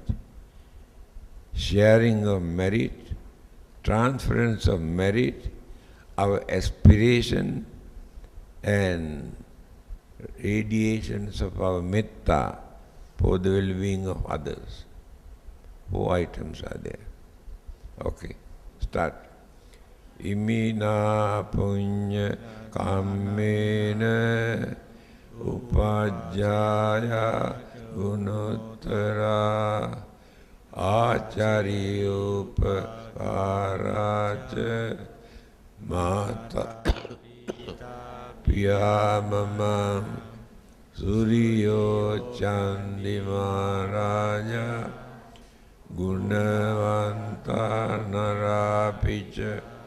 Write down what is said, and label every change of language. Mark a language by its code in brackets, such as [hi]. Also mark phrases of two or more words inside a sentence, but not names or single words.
[en] Sharing of merit, transference of merit, our aspiration and radiations of our metta for the well-being of others. 4 items are there. Okay, start. [pi] Imina punya kammena upajjaya gunottara achariyopakaraca mata piyamamam suriyo candimaraja gunavanta narapica